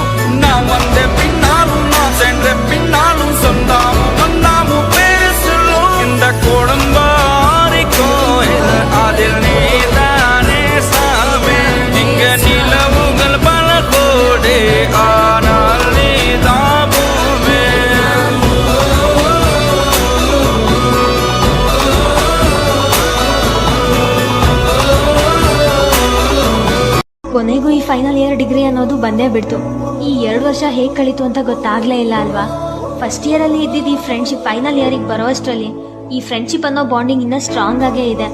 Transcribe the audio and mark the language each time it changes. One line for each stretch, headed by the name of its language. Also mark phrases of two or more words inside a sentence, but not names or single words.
Tamil: நான் வந்த பின்னாலும் நான் சென்ற பின்னாலும் சொந்தமும் வண்ணமும் பேரு சொல்லும். இந்த கொடும்பாரி கோயில் அதில் நீதானே சாமி. இங்க நிலவுகள் பல கோடி ஆனால் நீதாமுமே.
Kannada: ಕೊನೆಗೂ ಈ
English: final year degree
Kannada: ಅನ್ನೋದು ಬಂದೇ ಬಿಡ್ತು. ಈ 2 ವರ್ಷ ಹೇಗೆ ಕಳೀತು ಅಂತ ಗೊತ್ತಾಗ್ಲೇ ಇಲ್ಲ ಅಲ್ವಾ.
English: first year
Kannada: ಅಲ್ಲಿ ಇದ್ದಿದ್ದು ಈ
English: friendship final year
Kannada: ಬರೋಷ್ಟರಲ್ಲಿ ಈ ಫ್ರೆಂಡ್ಶಿಪ್ ಅನ್ನೋ ಬಾಂಡಿಂಗ್ ಇನ್ನೂ ಸ್ಟ್ರಾಂಗ್ ಆಗೇ ಇದೆ.